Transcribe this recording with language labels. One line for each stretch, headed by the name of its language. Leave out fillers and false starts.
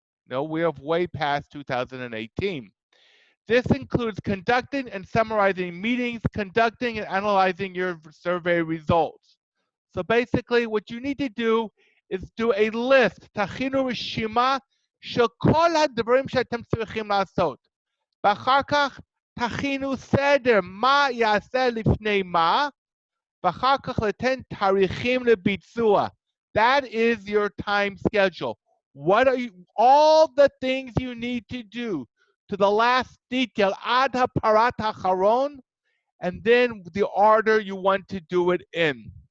English: No, we have way past 2018. This includes conducting and summarizing meetings, conducting and analyzing your survey results. So basically, what you need to do is do a list,
Hebrew: תכינו רשימה של כל הדברים שאתם צריכים לעשות. ואחר כך תכינו סדר, מה יעשה לפני מה, ואחר כך לתת תאריכים לביצוע.
English: That is your time schedule. What are all the things you need to do to the last detail,
Hebrew: עד הפרט האחרון,
English: and then the order you want to do it in.